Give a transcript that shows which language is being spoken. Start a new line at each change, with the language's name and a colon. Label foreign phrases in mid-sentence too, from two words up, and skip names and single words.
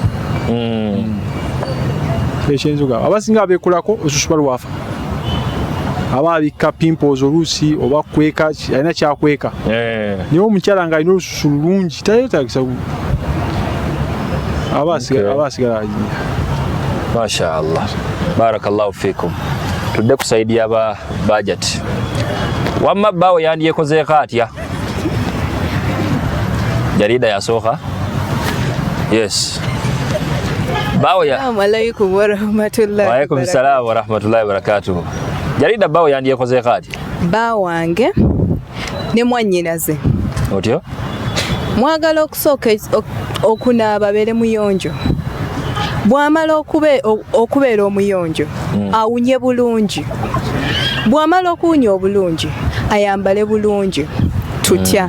Ganda: ekyenzuga abasinga abeekolako olususu balwafa aba abikka pimples oluusi oba kweka alina kyakweka naye omukyala nga alina olususu lulungi tayetagisa aba asigala ajinya
Arabic: ما شاء الله بارك الله فيكم
Ganda: tudde ku saidi yaba budget wamma bbaawo yandyekozeeko atya jarida yasooka yes
Arabic: السلام عليكم ورحمة الله وعليكم السلام ورحمة الله وبركاته
Ganda: jarida bbaawo yandyekozeeko atya bbaawo wange ne mwannyinaze otyo mwagala okusooka okunaaba abeere muyonjo bw'amala okubeera omuyonjo awunye bulungi, bw'amala okuwunya obulungi ayambale bulungi tutya.